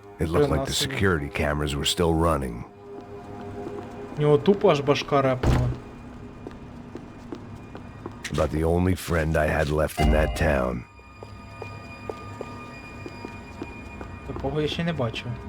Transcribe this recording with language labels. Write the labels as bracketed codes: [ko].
[en] It looked like the security cameras were still running. [uk] У нього тупо аж башка репнула. [en] About the only friend I had left in that town. [uk] Такого я ще не бачив.